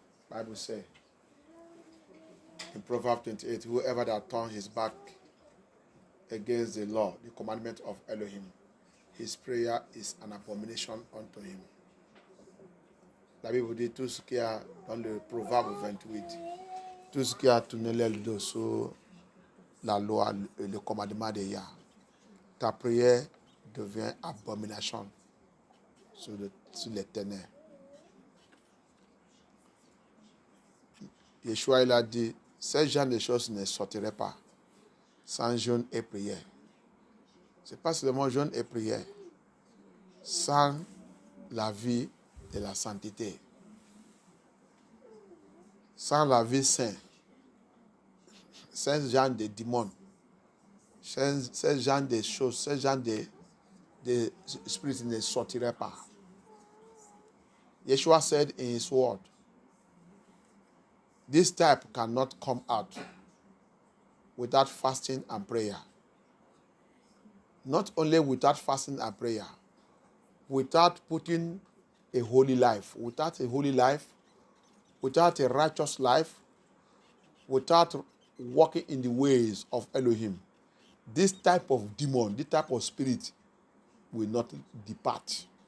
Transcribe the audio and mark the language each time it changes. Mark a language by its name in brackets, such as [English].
[English] Bible says in Proverbs 28, whoever that turns his back against the law, the commandment of Elohim, his prayer is an abomination unto him. [French] La Bible dit tout ce qu'il y a dans le Proverbe 28, tout ce qui a tourné le dos sur la loi, le commandement de Yah, ta prière devient abomination sur l'Éternel. Yeshua, il a dit, ces genre de choses ne sortiraient pas sans jeûne et prière. Ce n'est pas seulement jeûne et prière, sans la vie de la sainteté, sans la vie sainte, ce genre de démons, ce genre de choses, ce genre de spirits ne sortiraient pas. [English] Yeshua said in his word, this type cannot come out without fasting and prayer. Not only without fasting and prayer, without putting a holy life, without a holy life, without a righteous life, without walking in the ways of Elohim, this type of demon, this type of spirit will not depart.